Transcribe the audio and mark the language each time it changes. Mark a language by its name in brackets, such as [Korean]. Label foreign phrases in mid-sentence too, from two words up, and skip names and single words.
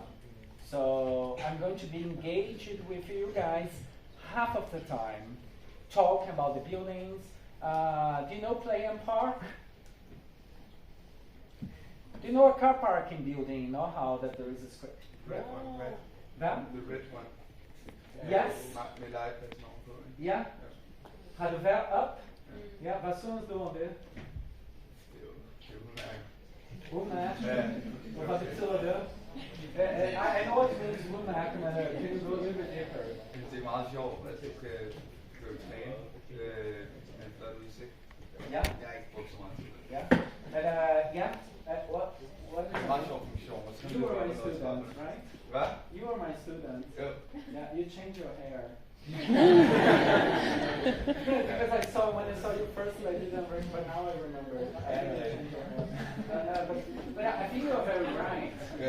[English] So I'm going to be engaged with you guys half of the time, talk about the buildings. Do you know Play and Park? Do you know a car parking building? You know how that there is a square? Red one, red. [Danish] Hvad? [English] The red one. Yes. [Danish] Med legepladsen ovenpå, ikke? Ja. Har du været op? Ja, hvad synes du om det? Det er jo udmærket. Udmærket. Ja. Og hvad betyder det? [English] I know it means udmærket, men can you go a little bit deeper? [Danish] Det er meget sjovt, at du kan træne med en flot udsigt. Ja. Jeg har ikke brugt så meget tid. Ja. Men [English] what is [Danish] Det er en meget sjov funktion. Og så [English] You were my student, right? [Danish] Hvad? [English] You were my student. [Danish] Jo. [English] Yeah, you changed your hair. Because I saw when I saw you first, I didn't remember, but now I remember. I changed your hair. But I think you are very right. Yeah.